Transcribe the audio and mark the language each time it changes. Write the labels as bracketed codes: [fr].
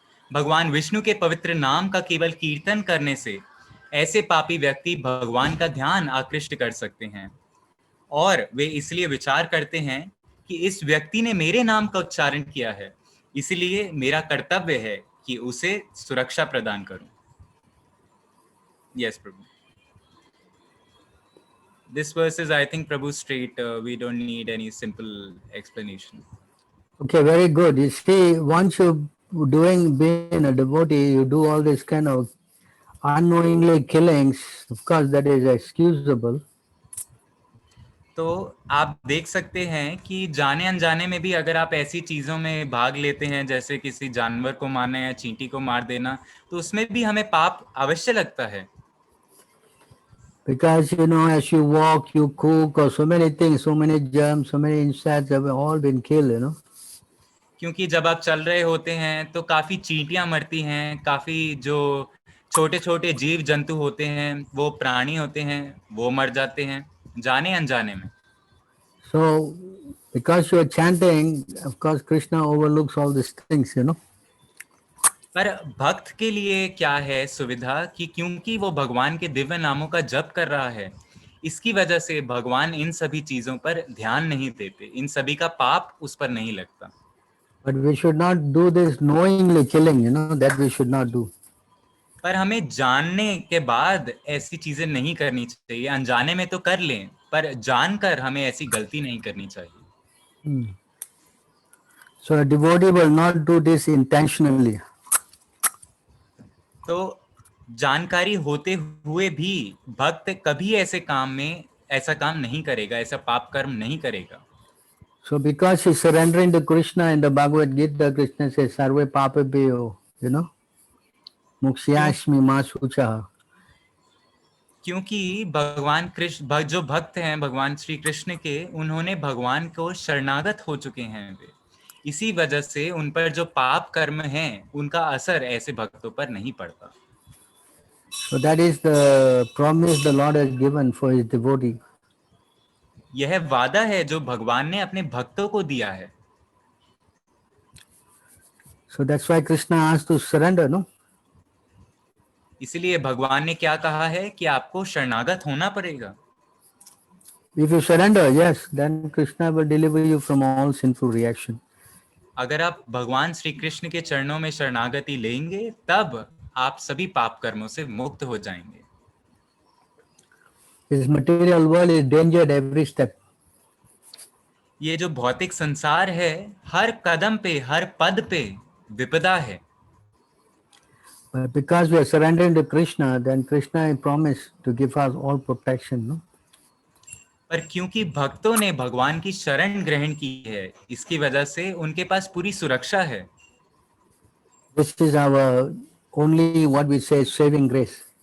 [hi] भगवान विष्णु के पवित्र नाम का केवल कीर्तन करने से ऐसे पापी व्यक्ति भगवान का ध्यान आकृष्ट कर सकते हैं और वे इसलिए विचार करते हैं कि इस व्यक्ति ने मेरे नाम का उच्चारण किया है, इसलिए मेरा कर्तव्य है कि उसे सुरक्षा प्रदान करूं। [en] Yes Prabhu. This verse is, I think, Prabhu, straight. We don't need any simple explanation. Okay, very good. You see, once you're being a devotee, you do all this kind of unknowingly killings. Of course, that is excusable. [hi] तो आप देख सकते हैं कि जाने अनजाने में भी अगर आप ऐसी चीजों में भाग लेते हैं, जैसे किसी जानवर को मारना या चींटी को मार देना, तो उसमें भी हमें पाप अवश्य लगता है। [en] Because as you walk, you cook, or so many things, so many germs, so many insects have all been killed. [hi] क्योंकि जब आप चल रहे होते हैं तो काफी चींटियां मरती हैं, काफी जो छोटे छोटे जीव जंतु होते हैं, वो प्राणी होते हैं, वो मर जाते हैं जाने अनजाने में। [en] So, because you are chanting, of course, Krishna overlooks all these things. [hi] पर भक्त के लिए क्या है सुविधा कि क्योंकि वो भगवान के दिव्य नामों का जप कर रहा है, इसकी वजह से भगवान इन सभी चीजों पर ध्यान नहीं देते, इन सभी का पाप उस पर नहीं लगता। [en] But we should not do this knowingly killing, that we should not do. [hi] पर हमें जानने के बाद ऐसी चीजें नहीं करनी चाहिए। अनजाने में तो कर लें, पर जानकर हमें ऐसी गलती नहीं करनी चाहिए। [en] So a devotee will not do this intentionally. [hi] तो जानकारी होते हुए भी भक्त कभी ऐसा काम नहीं करेगा, ऐसा पाप कर्म नहीं करेगा। [en] So because he's surrendering to Krishna in the Bhagavad Gita, Krishna says, [sa] Sarve papabhyo, muksyashmi ma suchaha. [hi] क्योंकि भगवान कृष्ण जो भक्त हैं भगवान श्री कृष्ण के, उन्होंने भगवान को शरणागत हो चुके हैं वे, इसी वजह से उन पर जो पाप कर्म हैं उनका असर ऐसे भक्तों पर नहीं पड़ता। [en] So that is the promise the Lord has given for his devotee. [hi] यह वादा है जो भगवान ने अपने भक्तों को दिया है। [en] So that's why Krishna asked to surrender, no? [hi] इसलिए भगवान ने क्या कहा है कि आपको शरणागत होना पड़ेगा। [en] If you surrender, yes, then Krishna will deliver you from all sinful reaction. [hi] अगर आप भगवान श्री कृष्ण के चरणों में शरणागति लेंगे, तब आप सभी पाप कर्मों से मुक्त हो जाएंगे। [en] This material world is danger at every step. [hi] ये जो भौतिक संसार है, हर कदम पे, हर पद पे विपदा है। [en] But because we are surrendering to Krishna, then Krishna promised to give us all protection, no? [hi] पर क्योंकि भक्तों ने भगवान की शरण ग्रहण की है, इसकी वजह से उनके पास पूरी सुरक्षा है। [en] This is our only what we say saving grace.